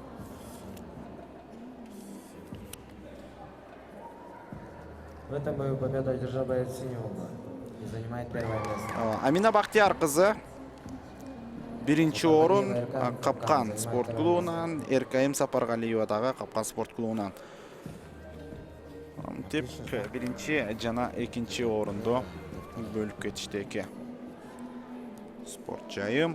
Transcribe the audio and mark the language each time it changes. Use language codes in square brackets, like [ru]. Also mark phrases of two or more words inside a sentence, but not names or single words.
[ru] В этом бою победу одержал боец синего угла и занимает первое место. [ky] Амина Бактияр кызы биринчи орун Капкан спорт клубунан, Эркайым Сапаргалиева дагы Капкан спорт клубунан. Тип биринчи жана экинчи орунду бөлүп кетишти эки спорт жайым.